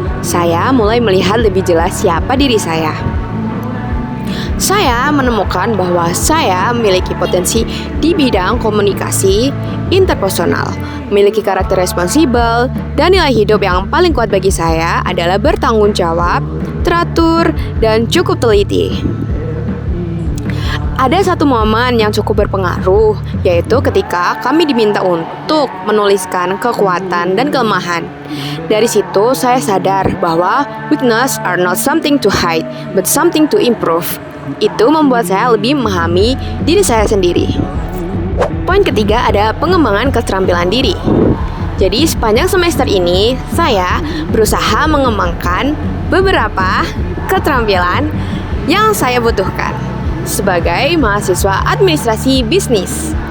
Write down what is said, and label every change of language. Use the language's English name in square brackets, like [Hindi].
[Indonesian] Saya mulai melihat lebih jelas siapa diri saya. Saya menemukan bahwa saya memiliki potensi di bidang komunikasi interpersonal, memiliki karakter responsibel, dan nilai hidup yang paling kuat bagi saya adalah bertanggung jawab, teratur, dan cukup teliti. Ada satu momen yang cukup berpengaruh, yaitu ketika kami diminta untuk menuliskan kekuatan dan kelemahan. Dari situ saya sadar bahwa [English] weakness are not something to hide, but something to improve. [Indonesian] Itu membuat saya lebih memahami diri saya sendiri. Poin ketiga ada pengembangan keterampilan diri. Jadi sepanjang semester ini, saya berusaha mengembangkan beberapa keterampilan yang saya butuhkan sebagai mahasiswa administrasi bisnis.